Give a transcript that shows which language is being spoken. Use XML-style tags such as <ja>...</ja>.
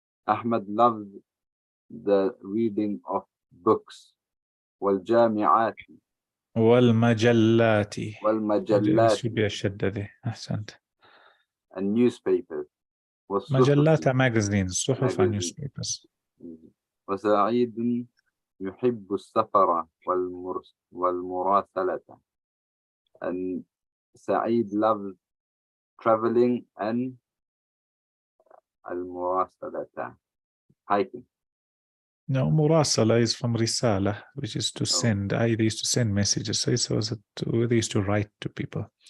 <en>Ahmad loves the reading of books.</en> <ar>والجامعات. والمجلات. والمجلات. الشدة أحسنت.</ar> <en>And newspapers. مجلات magazines. صحف and newspapers.</en> <ar>وسعيد يحب السفر والمراسلة.</ar> <en>And Sa'id loves traveling and المراسلة, hiking. No, مراسلة is from رسالة, which is to send. They used to send messages. So they used to write to people.</en>